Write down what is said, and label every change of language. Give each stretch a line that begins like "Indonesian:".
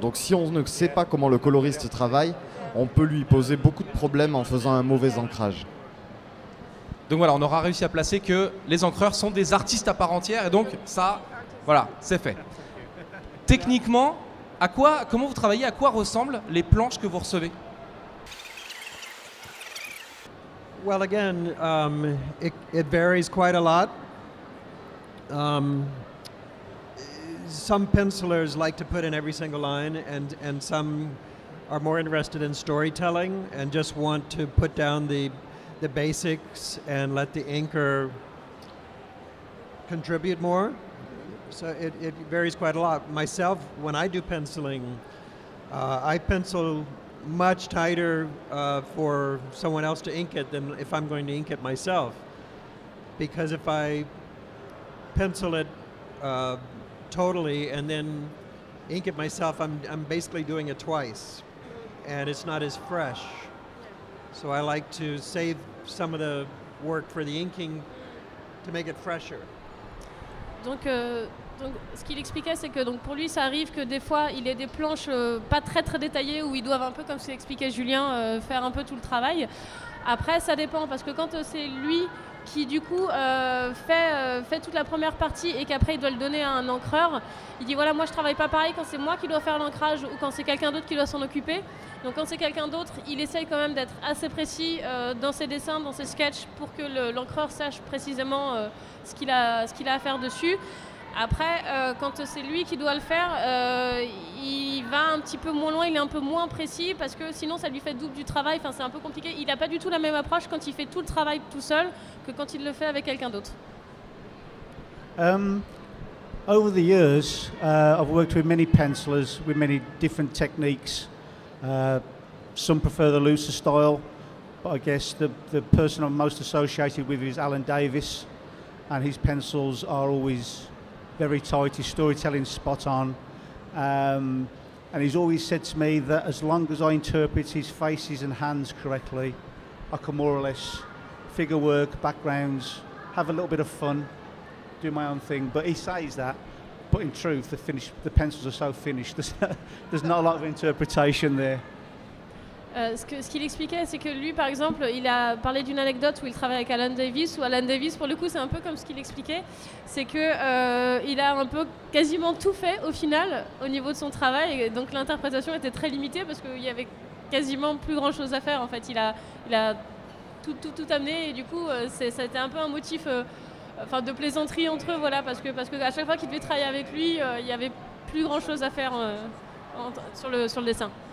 French: Donc si on ne sait pas comment le coloriste travaille, on peut lui poser beaucoup de problèmes en faisant un mauvais ancrage. Donc voilà, on aura réussi à placer que les encreurs sont des artistes à part entière et donc ça, voilà, c'est fait. Techniquement, comment vous travaillez, à quoi ressemblent les planches que vous recevez?
English: Well, again, it varies quite a lot. Some pencilers like to put in every single line, and some are more interested in storytelling and just want to put down the basics and let the inker contribute more. So it varies quite a lot. Myself, when I do penciling, I pencil much tighter for someone else to ink it than if I'm going to ink it myself. Because if I pencil it totally and then ink it myself, I'm basically doing it twice, and it's not as fresh. So I like to save some of the work for the inking to make it fresher.
French: Donc, ce qu'il expliquait, c'est que donc, pour lui, ça arrive que des fois, il ait des planches pas très très détaillées où ils doivent un peu, comme ce qu'expliquait Julien, faire un peu tout le travail. Après, ça dépend, parce que quand c'est lui qui, du coup, fait toute la première partie et qu'après, il doit le donner à un encreur, il dit, voilà, moi, je travaille pas pareil quand c'est moi qui dois faire l'ancrage ou quand c'est quelqu'un d'autre qui doit s'en occuper. Donc, quand c'est quelqu'un d'autre, il essaye quand même d'être assez précis dans ses dessins, dans ses sketchs, pour que l'encreur sache précisément ce qu'il a à faire dessus. Après, quand c'est lui qui doit le faire, il va un petit peu moins loin, il est un peu moins précis parce que sinon ça lui fait double du travail, enfin, c'est un peu compliqué. Il n'a pas du tout la même approche quand il fait tout le travail tout seul que quand il le fait avec quelqu'un d'autre.
English: Over the years, I've worked with many pencilers with many different techniques. Some prefer the looser style, but I guess the person I'm most associated with is Alan Davis, and his pencils are always very tight, his storytelling's spot on. And he's always said to me that as long as I interpret his faces and hands correctly, I can more or less figure work, backgrounds, have a little bit of fun, do my own thing. But he says that, but in truth, the pencils are so finished. There's not a lot of interpretation there.
French: Ce qu'il expliquait, c'est que lui, par exemple, il a parlé d'une anecdote où il travaille avec Alan Davis, où Alan Davis, pour le coup, c'est un peu comme ce qu'il expliquait, c'est que il a un peu quasiment tout fait au final au niveau de son travail, et donc l'interprétation était très limitée parce qu'il y avait quasiment plus grand chose à faire. En fait, il a tout amené, et du coup, ça a été un peu un motif de plaisanterie entre eux, voilà, parce que à chaque fois qu'il devait travailler avec lui, il y avait plus grand chose à faire sur le dessin.